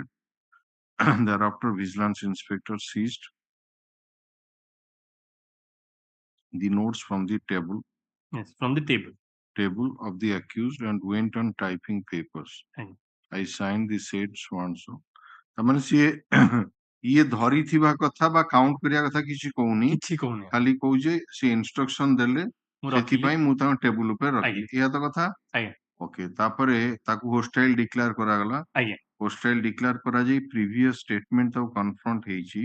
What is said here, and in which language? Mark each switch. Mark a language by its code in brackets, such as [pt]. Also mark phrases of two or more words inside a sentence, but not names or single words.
[en] Thereafter, vigilance inspector seized the notes from the table Yes, from the table. of the accused and went on typing papers. Aye. I signed the said so and so. [or] ताମାନେ ସିଏ ଇଏ ଧରିଥିବା କଥା ବା କାଉଣ୍ଟ କରିବା କଥା କିଛି କହୁନି, କିଛି କହୁନି ଖାଲି କହୁଛି ସେ ଇନଷ୍ଟ୍ରକ୍ସନ ଦେଲେ ମୁଁ ସେଥିପାଇଁ ରଖିଲି। ମୁଁ ତାଙ୍କ ଟେବୁଲ ଉପରେ ରଖିଲି, ଆଜ୍ଞା ଏହା ତ କଥା। ଆଜ୍ଞା ଓକେ, ତାପରେ ତାକୁ [en] hostile declare [or] କରାଗଲା। ଆଜ୍ଞା [en] hostile declare [or] କରାଯାଇ [en] previous statement [or] ତାକୁ କନଫ୍ରଣ୍ଟ ହେଇଛି।